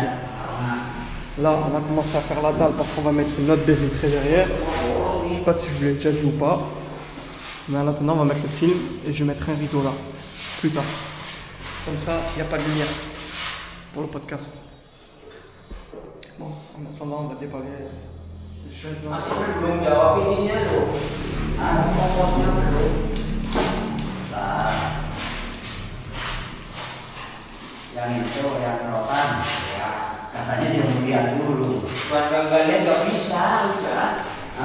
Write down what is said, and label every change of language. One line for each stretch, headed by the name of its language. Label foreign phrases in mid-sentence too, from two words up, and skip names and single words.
French: Là, on a commencé à faire la dalle parce qu'on va mettre une autre baie vitrée derrière. Je sais pas si je vous l'ai déjà dit ou pas. Mais en attendant, on va mettre le film et je mettrai un rideau là, plus tard. Comme ça, il n'y a pas de lumière pour le podcast. Bon, en attendant, on va déballer ces chaises là.
Indonesian: Belum jawab ininya loh. Komposnya belum. Yang itu yang rotan ya katanya dia mau lihat dulu. Buat gambarnya nggak bisa udah. Hah?